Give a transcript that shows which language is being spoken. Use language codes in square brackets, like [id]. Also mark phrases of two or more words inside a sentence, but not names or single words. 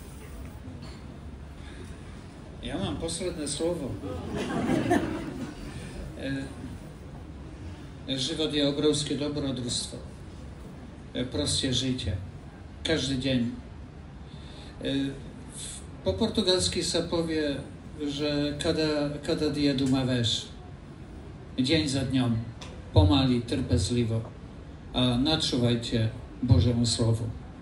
[sk] Ja mám posledné slovo. Život je obrovské dobrodružstvo. Proste žite. Každý deň. Po portugalsky sa povie, že [pt] kada dia de uma vez. [sk] Deň za dňom. Pomaly, trpezlivo. A načúvajte Božemu slovu.